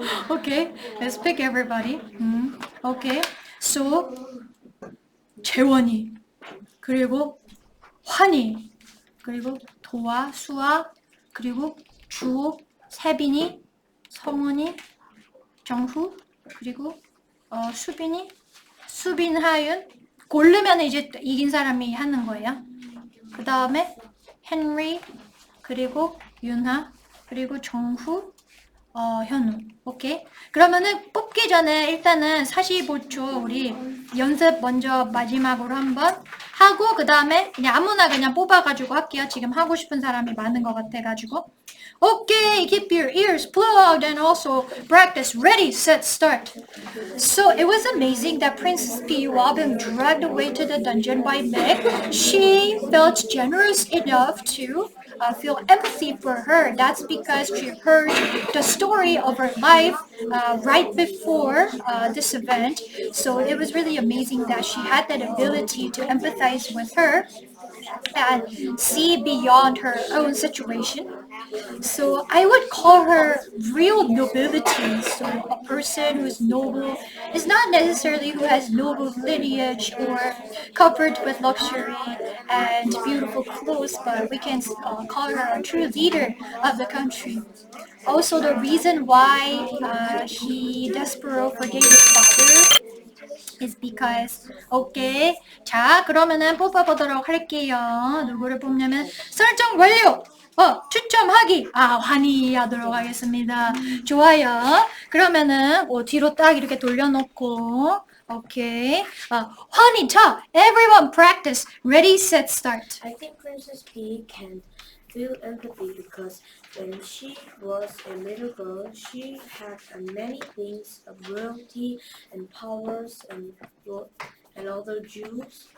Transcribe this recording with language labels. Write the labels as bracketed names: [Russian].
[English] Okay, let's pick everybody. Okay, so [Korean] 재원이, 그리고 환희, 그리고 도아, 수아, 그리고 주호, 세빈이, 성훈이, 정후, 그리고 수빈이, 수빈, 하윤. 고르면 이제 이긴 사람이 하는 거예요. 그 다음에 헨리, 그리고 윤하, 그리고 정후, 현우. 오케이. 그러면은 뽑기 전에 일단은 45초 우리 연습 먼저 마지막으로 한번 하고 그 다음에 그냥 아무나 그냥 뽑아가지고 할게요. 지금 하고 싶은 사람이 많은 것 같아가지고. [English] Okay, keep your ears plugged and also practice. Ready, set, start. So it was amazing that Princess Piwa being dragged away to the dungeon by Meg. She felt generous enough to feel empathy for her. That's because she heard the story of her life right before this event. So it was really amazing that she had that ability to empathize with her and see beyond her own situation. So I would call her real nobility. So a person who's noble is not necessarily who has noble lineage or covered with luxury and beautiful clothes, but we can call her a true leader of the country. Also, the reason why Despereaux forgave his father is because okay. [Korean] 자, 그러면은 뽑아보도록 할게요. 누구를 뽑냐면 설정 완료. 추첨하기. 환희하도록 하겠습니다. 좋아요. 그러면은 뒤로 딱 이렇게 돌려놓고 오케이. [English] 환희, 자, everyone practice. Ready, set, start. I think Princess P can feel empathy because when she was a little girl, she had many things of royalty and powers and other Jews.